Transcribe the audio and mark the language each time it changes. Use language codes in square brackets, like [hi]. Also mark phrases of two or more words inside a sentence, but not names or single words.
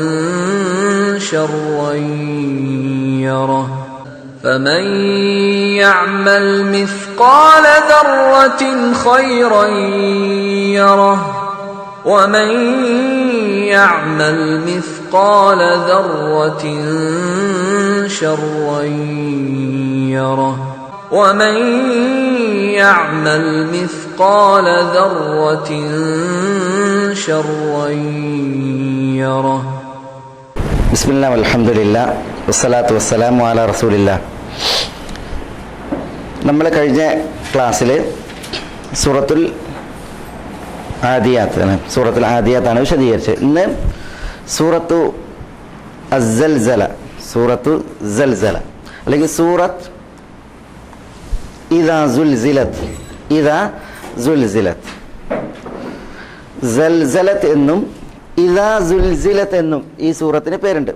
[ar] شرا يره فمن يعمل مثقال ذرة خيرا يره ومن يعمل مثقال ذرة شرا يره ومن يعمل مثقال ذرة شرا يره بسم الله والحمد لله والصلاة والسلام على رسول الله. [ml] നമ്മൾ കഴിഞ്ഞ ക്ലാസ്സിൽ സൂറത്തുൽ ആദിയാത്താണ് വിശദീകരിച്ചത്. ഇന്ന് സൂറത്തു അസ്സൽസല, സൂറത്തു സൽസല അല്ലെങ്കിൽ സൂറത്ത് ഇദാ സുൽസിലത്ത് സൽസലത്ത് എന്നും ഇദാ സുൽസിലത്ത് എന്നും ഈ സൂറത്തിന് പേരുണ്ട്.